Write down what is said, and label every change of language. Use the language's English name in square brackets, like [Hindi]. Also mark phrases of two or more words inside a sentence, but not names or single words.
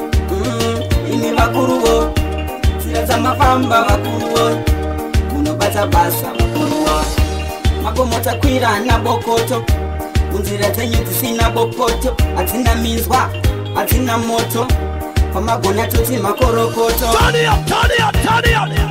[Shona] Mm, imi vakuru wo. Nzira dzamafamba, vakuru wo. Munobata basa, vakuru wo. Magomo takwira nabokoto. Munzira dzenyu dzisina bopoto. Hadzina minzwa, hadzina moto. Pamagona toti makorokoto. [English] Turn it up, turn it up, turn it up.